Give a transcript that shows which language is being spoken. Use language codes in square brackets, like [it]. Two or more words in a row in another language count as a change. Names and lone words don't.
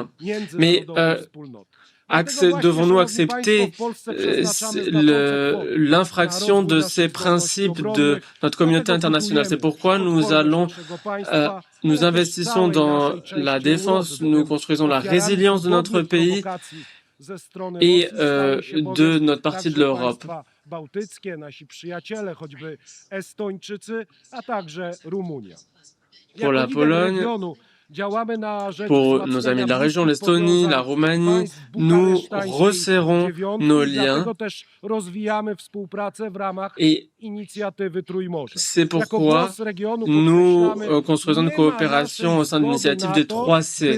[fr] Mais devons-nous accepter l'infraction de ces principes de notre communauté internationale? C'est pourquoi nous investissons dans la défense, nous construisons la résilience de notre pays et de notre partie de l'Europe. [pl] bałtyckie, nasi przyjaciele, choćby Estończycy, a także Rumunia. [fr] Pour la Pologne, pour nos amis de la région, l'Estonie, la Roumanie, nous resserrons nos liens et c'est pourquoi nous construisons une coopération au sein de l'initiative des 3C.